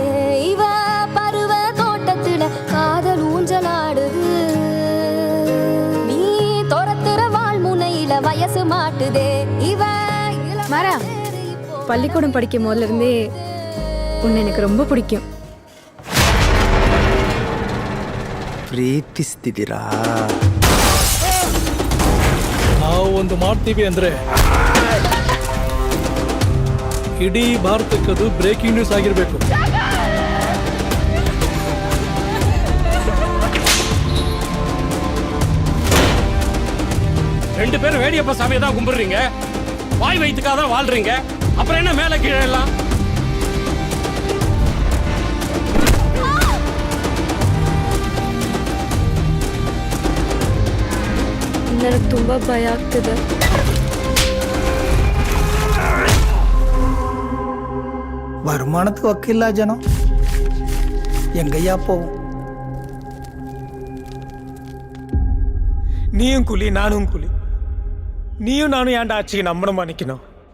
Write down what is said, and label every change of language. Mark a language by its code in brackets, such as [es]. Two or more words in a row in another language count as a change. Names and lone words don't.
[ta] இவ பருவ தோட்டத்துல காதல் ஊஞ்சலாடுது. நீ துரத்துற வாழ் முனையில வயசு மாட்டுதே. இவ மாறா, பள்ளிக்கூடம் படிக்கும் போதுல இருந்தே உன்னை எனக்கு ரொம்ப பிடிக்கும். [kn] ಪ್ರೀತಿಸ್ತಿದ್ದೀರಾ? ನಾವು ಒಂದು ಮಾಡ್ತೀವಿ ಅಂದ್ರೆ ಇಡೀ ಭಾರತಕ್ಕದು [en] breaking news [kn] ಆಗಿರ್ಬೇಕು. [ta] ரெண்டு பேரும் வேடியப்பா சாமியை தான் கும்பிடுறீங்க, வாய் வயிற்றுக்காக தான் வாழ்றீங்க. அப்புறம் என்ன மேல கீழே எல்லாம்? [kn] ನನಗೆ ತುಂಬಾ ಭಯ ಆಗ್ತಿದೆ. [ta] வருமானத்துக்கு வக்கில்லா ஜனம் எங்கய்யா போவோம்? நீயும் கூலி நானும் கூலி. நீயும் நானும் ஏன்டா ஆட்சிக்கு நம்பணுமா நிக்கணும்?